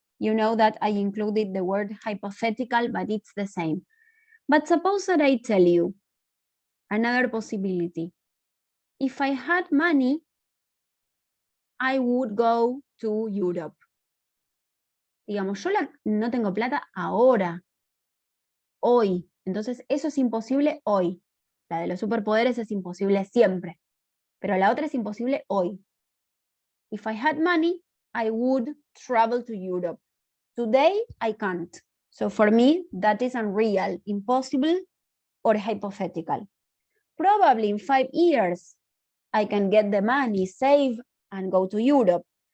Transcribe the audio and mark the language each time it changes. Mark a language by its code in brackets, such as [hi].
[en] You know that I included the word hypothetical, but it's the same. But suppose that I tell you another possibility. If I had money, I would go to Europe. [es] Digamos, yo no tengo plata ahora, hoy. Entonces, eso es imposible hoy. La de los superpoderes es imposible siempre. Pero la otra es imposible hoy. [en] If I had money, I would travel to Europe. Today, I can't. So for me, that is unreal, impossible, or hypothetical. Probably in 5 years, I can get the money, save, and go to Europe.